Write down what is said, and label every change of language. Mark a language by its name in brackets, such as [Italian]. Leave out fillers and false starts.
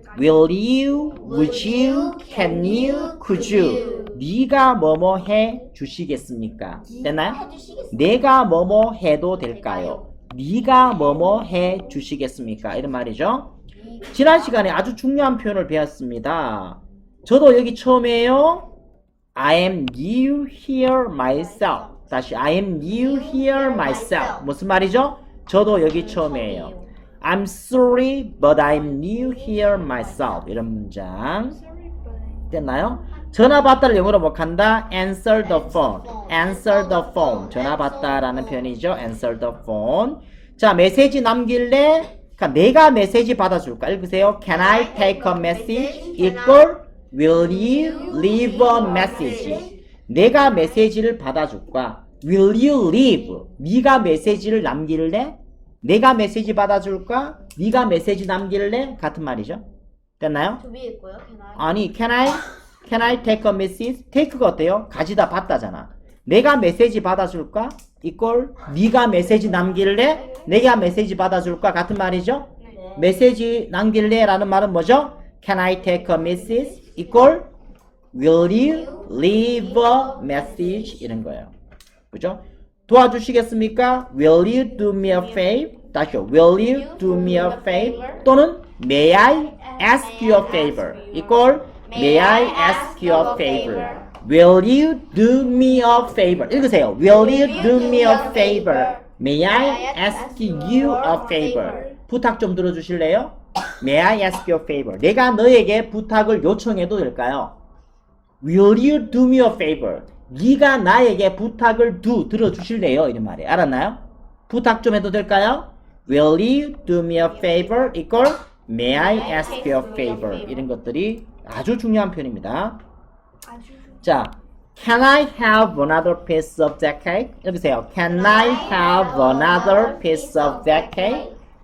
[English] Will you, would you, can you, could you. [Korean] 네가 뭐뭐 해 주시겠습니까? 됐나요? 내가 뭐뭐 해도 될까요? 네가 뭐뭐 해 주시겠습니까? 이런 말이죠. 지난 시간에 아주 중요한 표현을 배웠습니다. 저도 여기 처음이에요. [English] I am new here myself. [Korean] 다시 [English] I am new here myself. [Korean] 무슨 말이죠? 저도 여기 처음이에요. [English] I'm sorry but I'm new here myself. [Korean] 이런 문장 됐나요? 전화 받다를 영어로 뭐 한다? [English] Answer the phone. Answer the phone. [Korean] 전화 받다라는 표현이죠. [English] Answer the phone. [Korean] 자 메시지 남길래 그러니까 내가 메시지 받아줄까? 읽으세요. [English] Can I take a message? 이꼴 Will you leave a message? [Korean] 내가 메시지를 받아줄까? [English] Will you leave? [Korean] 네가 메시지를 남길래? 내가 메시지 받아줄까? 네가 메시지 남길래? 같은 말이죠. 됐나요? 두 개 있고요. [English] 아니 can I take a message? [Korean] take가 어때요? 가지다 받다잖아. 내가 메시지 받아줄까? 이꼴 네가 메시지 남길래? 내가 메시지 받아줄까? 같은 말이죠. 네. 메시지 남길래 라는 말은 뭐죠? [English] Can I take a message? 이꼴 Will you leave a message? [Korean] 이런 거예요. 그죠? 도와주시겠습니까? [English] Will you do me a favor? [Korean] 다시요. [English] Will you do me a favor? 또는 May I ask you a favor? 이꼴 May I ask you a favor? Will you do me a favor? [Korean] 읽으세요. [English] Will you do me a favor? May I ask you a favor? [Korean] 부탁 좀 들어주실래요? [English] May I ask you a favor? [Korean] 내가 너에게 부탁을 요청해도 될까요? [English] Will you do me a favor? [Korean] 네가 나에게 부탁을 들어주실래요? 이런 말이에요. 알았나요? 부탁 좀 해도 될까요? [English] Will you do me a favor? 이걸 May I ask you a favor? [Korean] 이런 것들이 아주 중요한 표현입니다. [English] 자, Can I have another piece of that cake? [Korean] 여기세요. [English] Can I have another piece of that cake?